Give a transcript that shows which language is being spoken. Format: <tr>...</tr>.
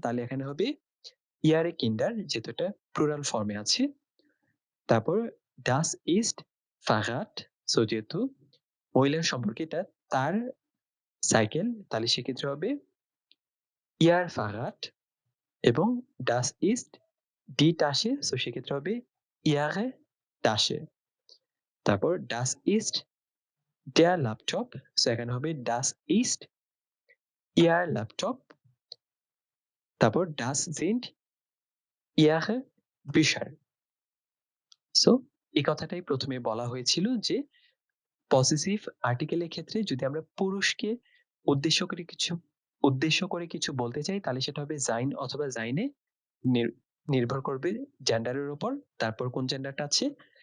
<bn>তাহলে এখানে হবে</bn> <de>ihre Kinder,</de> <bn>যেহেতু এটা প্লুরাল ফর্মে আছে। তারপর</bn> <de>Das ist Fahrrad,</de> <bn>সো যেহেতু মহিলার সম্পর্কে এটা তার সাইকেল, তাহলে সেক্ষেত্রে হবে</bn> <de>ihr Fahrrad।</de> <bn>এবং</bn> <de>Das ist die Tasche,</de> <bn>so সেক্ষেত্রে হবে</bn> <de>ihre Tasche। তারপর Das ist der Laptop,</de> <bn>so এখানে হবে</bn> <de>Das ist ihr Laptop। তারপর Das sind ihre Bücher।</de> <bn>So এই কথাটাই ১ম এ বলা হয়েছিল যে পসেসিভ আর্টিকেলের ক্ষেত্রে যদি আমরা পুরুষকে উদ্দেশ্য করে কিছু বলতে চাই, তাহলে সেটা হবে sein অথবা seine, নির্ভর করবে জেন্ডারের উপর, তারপর কোন জেন্ডারটা আছে।</bn>